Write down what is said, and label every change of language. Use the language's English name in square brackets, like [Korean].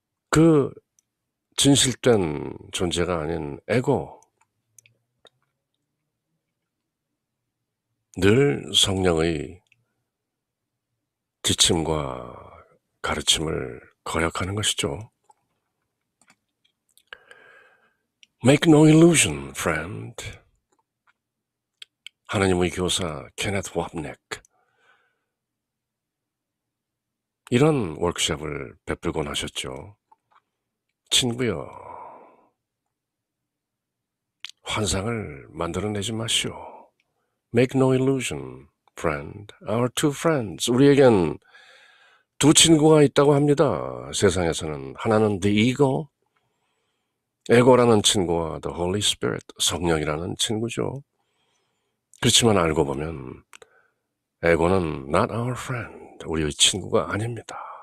[Korean] 그 진실된 존재가 아닌 에고, 늘 성령의 지침과 가르침을 거역하는 것이죠. [English] Make no illusion, friend. [Korean] 하나님의 교사 케네트 왑넥, 이런 워크숍을 베풀곤 하셨죠. 친구여, 환상을 만들어내지 마시오. [English] Make no illusion, friend. Our two friends. [Korean] 우리에겐 두 친구가 있다고 합니다. 세상에서는 하나는 the ego, 에고라는 친구와 the Holy Spirit, 성령이라는 친구죠. 그렇지만 알고 보면 에고는 [English] not our friend, [Korean] 우리의 친구가 아닙니다.